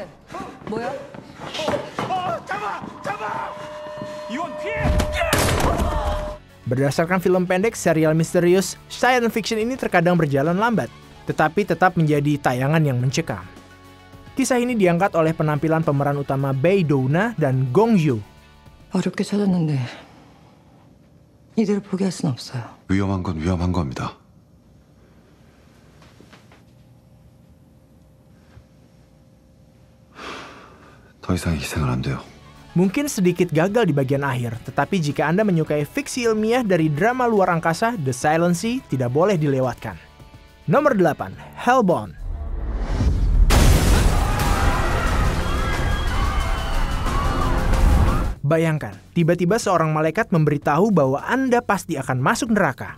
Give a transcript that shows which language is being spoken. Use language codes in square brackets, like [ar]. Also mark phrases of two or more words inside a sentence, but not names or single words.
[id] Berdasarkan film pendek, serial misterius [en] science fiction [id] ini terkadang berjalan lambat, tetapi tetap menjadi tayangan yang mencekam. Kisah ini diangkat oleh penampilan pemeran utama Bae Do-na dan Gong Yoo. [ko] 어렵게 찾았는데 이대로 포기할 순 없어요. 위험한 건 위험한 겁니다. 더 이상 희생은 안 돼요. [id] Mungkin sedikit gagal di bagian akhir, tetapi jika Anda menyukai fiksi ilmiah dari drama luar angkasa, The Silent Sea tidak boleh dilewatkan. Nomor 8, Hellbound. Bayangkan, tiba-tiba seorang malaikat memberitahu bahwa Anda pasti akan masuk neraka.